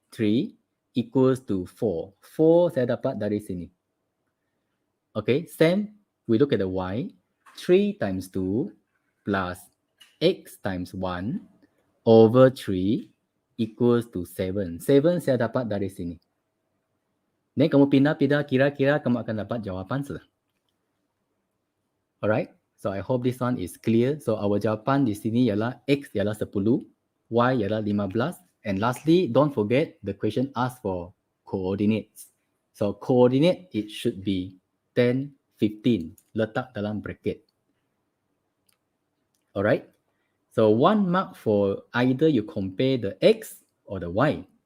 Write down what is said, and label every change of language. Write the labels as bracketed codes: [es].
[en] 3 equals to 4. [ms] 4 saya dapat dari sini. [en] Okay, same. We look at the y. 3 times 2 plus x times 1 over 3 equals to 7. [ms] 7 saya dapat dari sini. Then kamu pindah, kira-kira kamu akan dapat jawapan sudah. [en] Alright, so I hope this one is clear. [ms] So our jawapan di sini ialah x ialah 10, y ialah 15. [en] And lastly, don't forget the question asked for coordinates. So coordinate, it should be 10, 15. [ms] Letak dalam bracket. [en] Alright. So 1 mark for either you compare the x or the y.